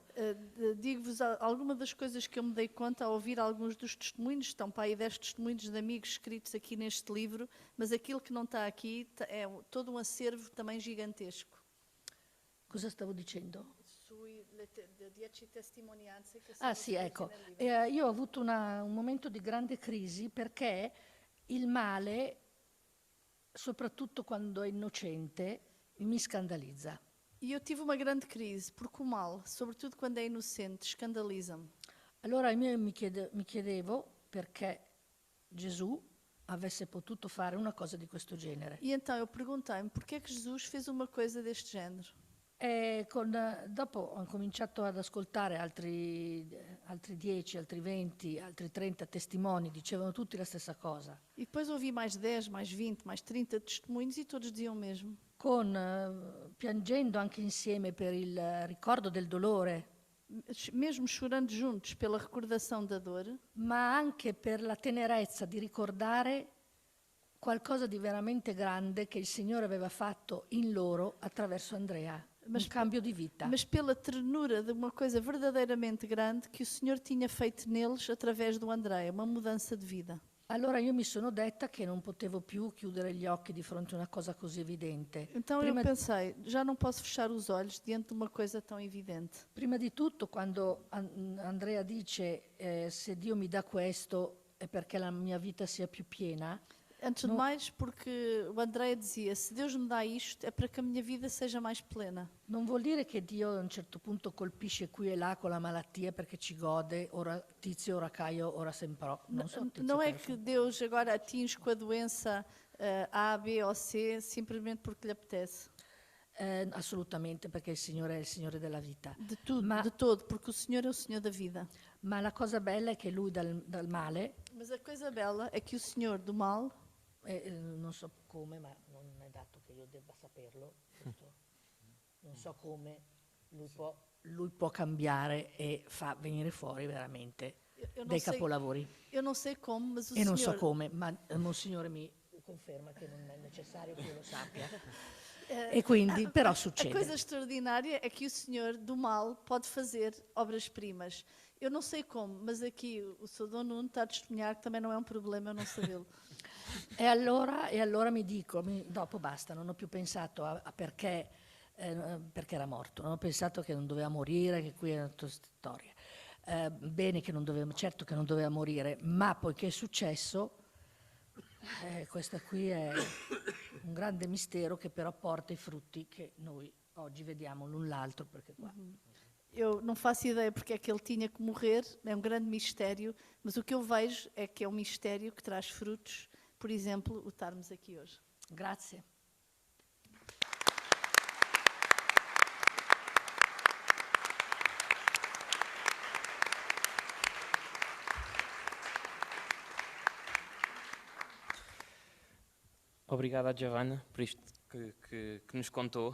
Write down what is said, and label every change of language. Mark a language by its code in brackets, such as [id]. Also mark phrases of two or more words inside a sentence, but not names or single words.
[pt] Digo-vos alguma das coisas que eu me dei conta ao ouvir alguns dos testemunhos, estão para aí 10 testemunhos de amigos escritos aqui neste livro, mas aquilo que não está aqui é todo um acervo também gigantesco. [it] Cosa stavo dicendo? Sui 10 testimonianze che Ah sono sì, scritte ecco, nel libro. io ho avuto un momento di grande crisi perché il male, soprattutto quando è innocente, mi scandalizza. [pt] E eu tive uma grande crise, porque o mal, sobretudo quando é inocente, escandaliza-me. [it] Allora io mi chiedevo perché Gesù avesse potuto fare una cosa di questo genere. [pt] E então eu perguntei-me porquê é que Jesus fez uma coisa deste género. [it] E dopo ho cominciato ad ascoltare altri 10, altri 20, altri 30 testimoni, dicevano tutti la stessa cosa. [pt] E depois ouvi mais 10, mais 20, mais 30 testemunhos e todos diziam o mesmo. [it] Piangendo anche insieme per il ricordo del dolore, [pt] Mesmo chorando juntos pela recordação da dor, [it] ma anche per la tenerezza di ricordare qualcosa di veramente grande che il Signore aveva fatto in loro attraverso Andrea, un cambio di vita. [pt] mas pela ternura de uma coisa verdadeiramente grande que o Senhor tinha feito neles através do André, uma mudança de vida. [it] Allora io mi sono detta che non potevo più chiudere gli occhi di fronte a una cosa così evidente. [pt] Então eu pensei, já não posso fechar os olhos diante de uma coisa tão evidente. [it] Prima di tutto, quando Andrea dice se Dio mi dà questo è perché la mia vita sia più piena, [pt] Antes de mais, porque o André dizia, se Deus me dá isto, é para que a minha vida seja mais plena. [it] non vuol dire che Dio a un certo punto colpisce qui e là con la malattia perché ci gode, ora Tizio, ora Caio, ora Semprò. Non so, Tizio, [pt] Não é Caio, que Deus agora atinge com a doença A, B ou C, simplesmente porque lhe apetece. [it] assolutamente, perché il Signore è il Signore della vita. [pt] De tudo, de todo, porque o Senhor é o Senhor da vida. [it] Ma la cosa bella è che Lui dal male, [pt] Mas a coisa bela é que o Senhor do mal, [it] non so come, ma non è dato che io debba saperlo, giusto? Non so come lui può cambiare e fa venire fuori veramente [pt] eu não [it] dei [pt] sei, [it] capolavori. [pt] eu não sei como, mas o [it] E non so [pt] Senhor [it] come, ma Monsignore mi conferma che non è necessario che io lo sappia. E quindi, però [pt] A coisa [it] succede. [pt] extraordinária é que o Senhor do mal pode fazer obras-primas. Eu não sei como, mas aqui o Sr. Dom Nuno está a testemunhar que também não é um problema eu não sabê-lo. [it] E allora mi dico, dopo basta, non ho più pensato a perché perché era morto. Non ho pensato che non doveva morire, che qui è una storia. Bene che non doveva, certo che non doveva morire, ma poiché è successo, questo qui è un grande mistero che però porta i frutti che noi oggi vediamo l'un l'altro, perché qua... [pt] Eu não faço ideia porque é que ele tinha que morrer, é um grande mistério, mas o que eu vejo é que é um mistério que traz frutos, por exemplo, o estarmos aqui hoje. [it] Grazie. [pt] Obrigado à Giovanna por isto que nos contou.